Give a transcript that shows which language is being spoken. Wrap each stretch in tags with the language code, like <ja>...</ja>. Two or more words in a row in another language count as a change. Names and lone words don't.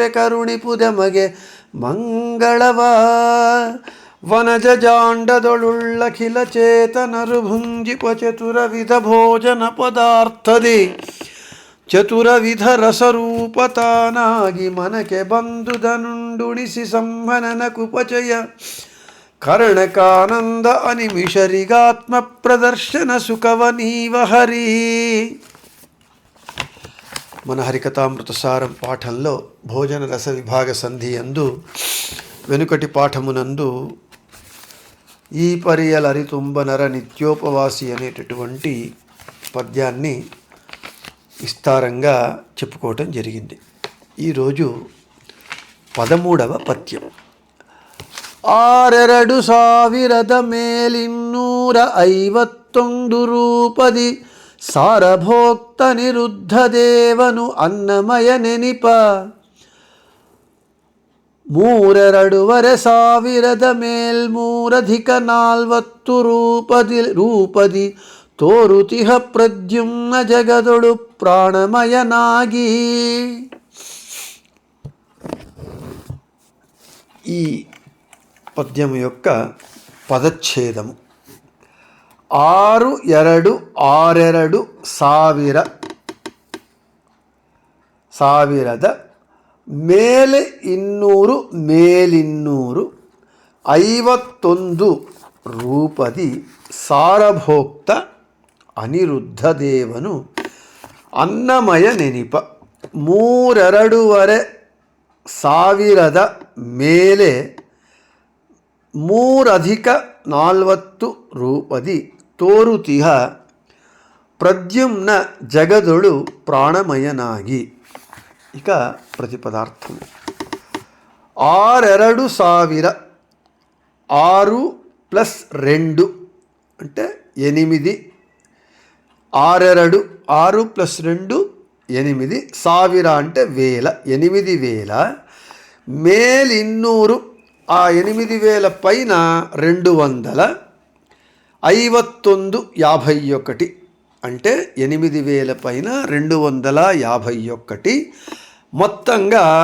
<kn>ಕರುಣಿಪುದಮಗೆ ಮಂಗಳವ ವನಜ ಜಾಂಡದೊಳುಳ್ಳಖಿಲ ಚೇತನರು ಭುಂಜಿಪ ಚತುರವಿಧ ಭೋಜನ ಪದಾರ್ಥದಿ ಚತುರವಿಧ ರಸರೂಪತಾನಾಗಿ ಮನಕ್ಕೆ ಬಂದುದನುಂಡುಣಿಸಿ ಸಂಹನನ ಕುಪಚಯ ಕರ್ಣಕಾನಂದ ಅನಿಮಿಷರಿಗಾತ್ಮ ಪ್ರದರ್ಶನ ಸುಖವ ನೀವ ಹರಿ.</kn> <te>మన హరికథామృతసారం పాఠంలో భోజన రస విభాగ సంధి యందు వెనుకటి పాఠమునందు</te> <kn>ಈ ಪರಿಯಲರಿತುಂಬನರ ನಿತ್ಯೋಪವಾಸಿ</kn> <te>అనేటటువంటి పద్యాన్ని విస్తారంగా చెప్పుకోవటం జరిగింది. ఈరోజు 13వ పద్యం.</te> <kn>ಆರೆರಡು ಸಾವಿರದ ಮೇಲಿನ್ನೂರ 51 ರೂಪದಿ ಸಾರಭೋಕ್ತ ನಿರುದ್ಧ ದೇವನು ಅನ್ನಮಯ ನೆನಿಪ 3,2,500 ಮೇಲ್ಮೂರಧಿಕ 40 ರೂಪದಿ ತೋರುತಿಹ ಪ್ರದ್ಯುಮ್ನ ಜಗದೊಳು ಪ್ರಾಣಮಯನಾಗಿ.</kn> <te>ఈ పద్యము యొక్క పదచ్ఛేదము 6,2,6,2</te> <kn>ಸಾವಿರದ ಮೇಲೆ 200 ಮೇಲಿನ್ನೂರು 51 ರೂಪದಿ ಸಾರಭೋಕ್ತ ಅನಿರುದ್ಧ ದೇವನು ಅನ್ನಮಯ ನೆನಿಪ 3,2,500 ಮೇಲೆ 3,40 ರೂಪದಿ ತೋರುತಿಹ ಪ್ರದ್ಯುಮ್ನ ಜಗದೊಳು ಪ್ರಾಣಮಯನಾಗಿ.</kn> <te>ఇక ప్రతిపదార్థము 6,2,000 6 + 2 అంటే 8 6,2 6 + 2 8 ಸಾವಿರ అంటే 1000 8,000 మేలిన్నూరు ఆ 8,000 పైన 200 51 51 అంటే 8,000 పైన 251 మొత్తంగా</te>